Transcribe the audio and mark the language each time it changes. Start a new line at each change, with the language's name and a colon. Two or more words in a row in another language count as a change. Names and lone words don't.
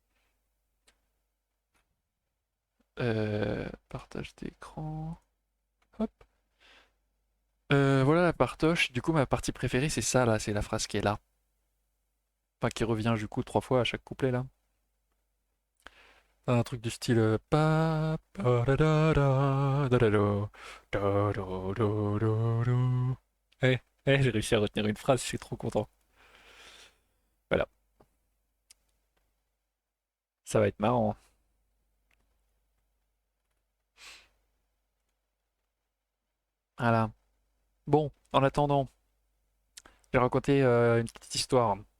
French: Partage d'écran. Hop. Voilà la partoche. Du coup, ma partie préférée, c'est ça là, c'est la phrase qui est là. Enfin, qui revient du coup 3 fois à chaque couplet là. Un truc du style pa pa da da da da da do, da do do do do. Eh, j'ai réussi à retenir une phrase, je suis trop content. Voilà, ça va être marrant. Voilà. Bon, en attendant, j'ai raconté une petite histoire.